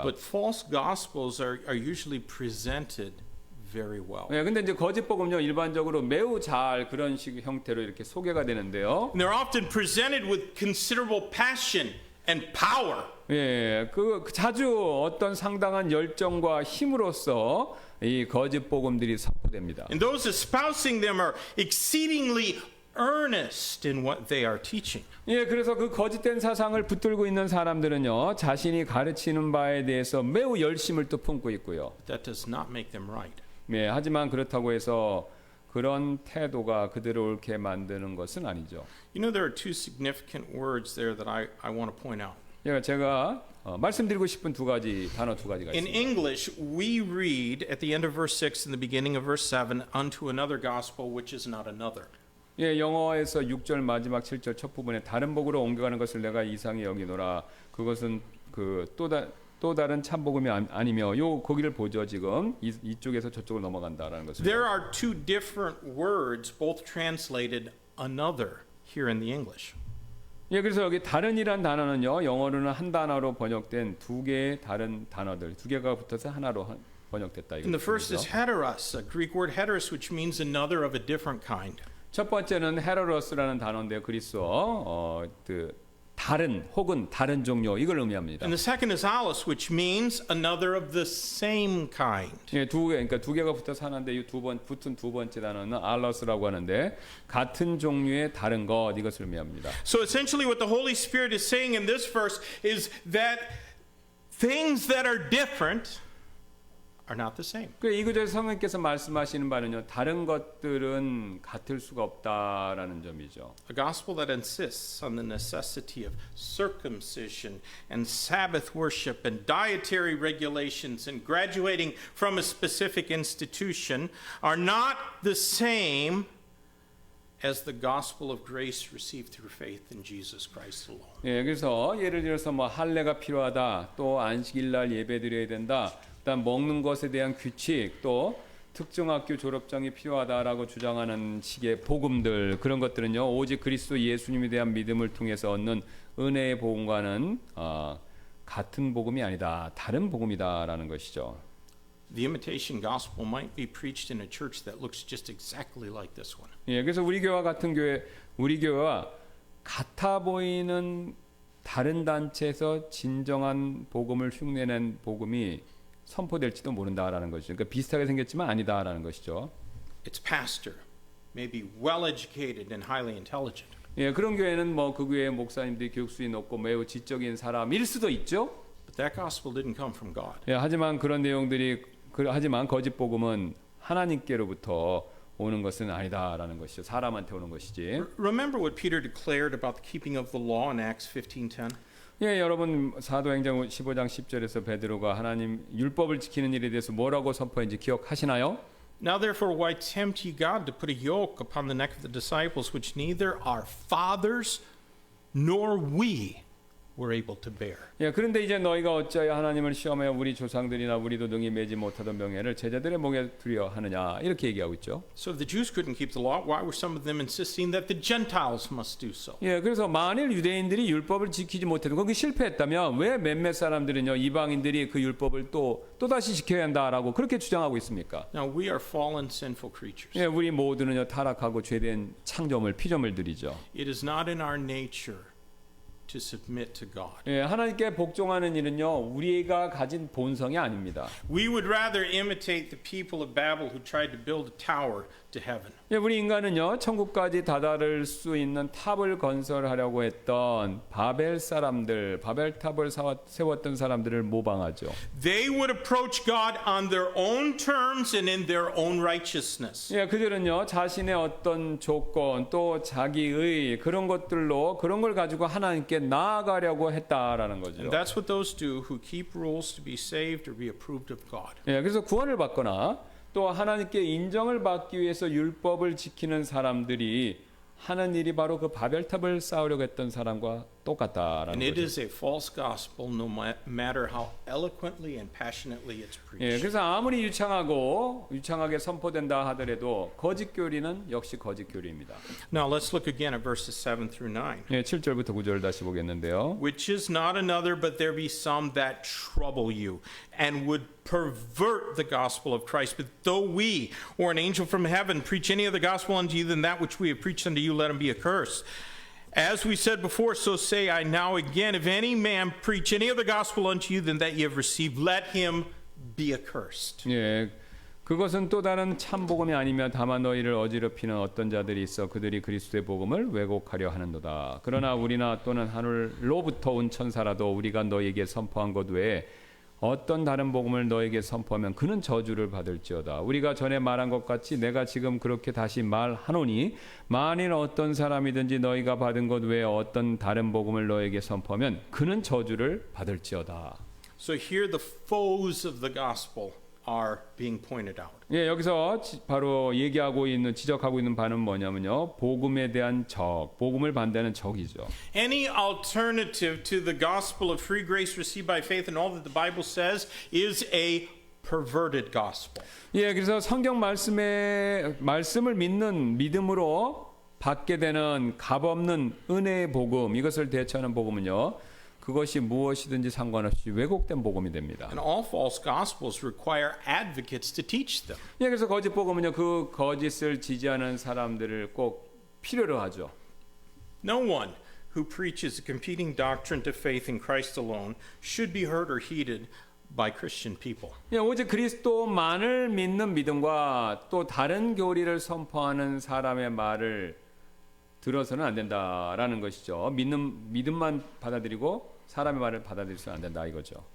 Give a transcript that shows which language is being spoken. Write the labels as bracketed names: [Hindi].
[English] But false gospels are usually presented very well. [Korean] 예, 근데 이제 거짓 복음요 일반적으로 매우 잘 그런 식 형태로 이렇게 소개가 되는데요. [English] And they're often presented with considerable passion and power. [Korean] 예, 자주 어떤 상당한 열정과 힘으로써 이 거짓 복음들이 선포됩니다. [English] And those espousing them are exceedingly earnest in what they are teaching. [Korean] 예, 그래서 그 거짓된 사상을 붙들고 있는 사람들은요, 자신이 가르치는 바에 대해서 매우 열심을 또 품고 있고요. [English] That does not make them right. [Korean] 예, 하지만 그렇다고 해서 그런 태도가 그들을 옳게 만드는 것은 아니죠. [English] You know, there are two significant words there that I want to point out. [Korean] 제가 말씀드리고 싶은 단어 두 가지가 [English] In [Korean] 있습니다. [English] English, we read at the end of verse 6 and the beginning of verse 7, unto another gospel which is not another. [Korean] 예, 영어에서 6절 마지막 7절 첫 부분에 다른 복으로 옮겨가는 것을 내가 이상히 여기노라. 그것은 또 다른 참 복음이 아니며 거기를 보죠. 지금 이쪽에서 저쪽으로 넘어간다라는 것을. [English] There are two different words, both translated another here in the English. [Korean] 예, 그래서 여기 다른이란 단어는요, 영어로는 한 단어로 번역된 두 개의 다른 단어들, 두 개가 붙어서 하나로 번역됐다. [English] And the first is heteros, a Greek word heteros, which means another of a different kind. [Korean] 첫 번째는 헤러러스라는 단어인데요. 그리스어 다른 혹은 다른 종류 이걸 의미합니다. [English] And the second is allos, which means another of the same kind. [Korean] 예, 그러니까 두 개가 붙어서 하나인데 이 붙은 두 번째 단어는 알러스라고 하는데 같은 종류의 다른 것 이것을 의미합니다. [English] So essentially what the Holy Spirit is saying in this verse is that things that are different are not the same. [Korean] 그 이 구절에서 성령께서 말씀하시는 바는요. 다른 것들은 같을 수가 없다라는 점이죠. [English] A gospel that insists on the necessity of circumcision and Sabbath worship and dietary regulations and graduating from a specific institution are not the same as the gospel of grace received through faith in Jesus Christ alone. [Korean] 예, 그래서 예를 들어서 뭐 할례가 필요하다, 또 안식일날 예배드려야 된다, 그다음 먹는 것에 대한 규칙, 또 특정 학교 졸업장이 필요하다라고 주장하는 식의 복음들 그런 것들은요 오직 그리스도 예수님에 대한 믿음을 통해서 얻는 은혜의 복음과는 같은 복음이 아니다, 다른 복음이다라는 것이죠. [English] The imitation gospel might be preached in a church that looks just exactly like this one. [Korean] 예, 그래서 우리 교회와 같은 교회, 우리 교회와 같아 보이는 다른 단체에서 진정한 복음을 흉내낸 복음이 선포될지도 모른다라는 것이죠. 그러니까 비슷하게 생겼지만 아니다라는 것이죠. [English] Its pastor may be well educated and highly intelligent. [Korean] 예, 그런 교회는 뭐 그 교회의 목사님들이 교육수이 높고 매우 지적인 사람일 수도 있죠. [English] But that gospel didn't come from God. [Korean] 예, 하지만 그런 내용들이 하지만 거짓 복음은 하나님께로부터 오는 것은 아니다라는 것이죠. 사람한테 오는 것이지. [English] Remember what Peter declared about the keeping of the law in Acts 15:10? [Korean] 예, 여러분 사도행전 15장 10절에서 베드로가 하나님 율법을 지키는 일에 대해서 뭐라고 선포했는지 기억하시나요? [English] Now therefore why tempt ye God to put a yoke upon the neck of the disciples which neither our fathers nor we were able to bear. [Korean] 예, 그런데 이제 너희가 어찌하여 하나님을 시험하여 우리 조상들이나 우리도 능히 매지 못하던 명예를 제자들의 목에 두려 하느냐 이렇게 얘기하고 있죠. [English] So if the Jews couldn't keep the law, why were some of them insisting that the Gentiles must do so? [Korean] 예, 그래서 만일 유대인들이 율법을 지키지 못해도 거기 실패했다면 왜 몇몇 사람들은요 이방인들이 그 율법을 또 다시 지켜야 한다라고 그렇게 주장하고 있습니까? [English] Now we are fallen sinful creatures. [Korean] 예, 우리 모두는요 타락하고 죄된 피조물들이죠. [English] It is not in our nature to submit to God. [Korean] 예, 하나님께 복종하는 일은요 우리가 가진 본성이 아닙니다. [English] We would rather imitate the people of Babel who tried to build a tower to heaven. [Korean] 예, 우리 인간은요 천국까지 다다를 수 있는 탑을 건설하려고 했던 바벨탑을 세웠던 사람들을 모방하죠. [English] They would approach God on their own terms and in their own righteousness. [Korean] 예, 그들은요 자신의 어떤 조건 또 자기의 그런 걸 가지고 하나님께 나아가려고 했다라는 거죠. [English] And that's what those do who keep rules to be saved or be approved of God. [Korean] 예, 그래서 구원을 받거나 또 하나님께 인정을 받기 위해서 율법을 지키는 사람들이 하는 일이 바로 그 바벨탑을 쌓으려고 했던 사람과 똑같다라는 [English] And it [Korean] 거죠. [English] is a false gospel no matter how eloquently and passionately it's [Korean] 예, [English] preached. [Korean] 그래서 아무리 유창하게 선포된다 하더라도 거짓 교리는 역시 거짓 교리입니다. [English] Now let's look again at verses 7 through 9. [Korean] 예, 7절부터 9절 다시 보겠는데요. [English] Which is not another, but there be some that trouble you, and would pervert the gospel of Christ. But though we, or an angel from heaven, preach any other gospel unto you than that which we have preached unto you, let him be accursed. As we said before, so say I now again, if any man preach any other gospel unto you than that ye have received, let him be accursed. [Korean] 예, 그것은 또 다른 참 복음이 아니며 다만 너희를 어지럽히는 어떤 자들이 있어 그들이 그리스도의 복음을 왜곡하려 하는도다. 그러나 우리나 또는 하늘로부터 온 천사라도 우리가 너희에게 선포한 것 외에 어떤 다른 복음을 너에게 선포하면 그는 저주를 받을지어다. 우리가 전에 말한 것 같이 내가 지금 그렇게 다시 말하노니 만일 어떤 사람이든지 너희가 받은 것 외에 어떤 다른 복음을 너에게 선포하면 그는 저주를 받을지어다. [English] So here the foes of the gospel are being pointed out. [Korean] 예, 여기서 바로 지적하고 있는 바는 뭐냐면요. 복음에 대한 복음을 반대하는 적이죠. [English] Any alternative to the gospel of free grace received by faith and all that the Bible says is a perverted gospel. [Korean] 예, 그래서 성경 말씀을 믿는 믿음으로 받게 되는 값없는 은혜의 복음, 이것을 대처하는 복음은요. 그것이 무엇이든지 상관없이 왜곡된 복음이 됩니다. [English] And all false gospels require advocates to teach them. [Korean] 예, 그래서 거짓 복음은요, 그 거짓을 지지하는 사람들을 꼭 필요로 하죠. [English] No one who preaches a competing doctrine to faith in Christ alone should be heard or heeded by Christian people. [Korean] 예, 오직 그리스도만을 믿는 믿음과 또 다른 교리를 선포하는 사람의 말을 들어서는 안 된다라는 것이죠. 믿음만 받아들이고 사람의 말을 받아들여서는 안 된다 이거죠.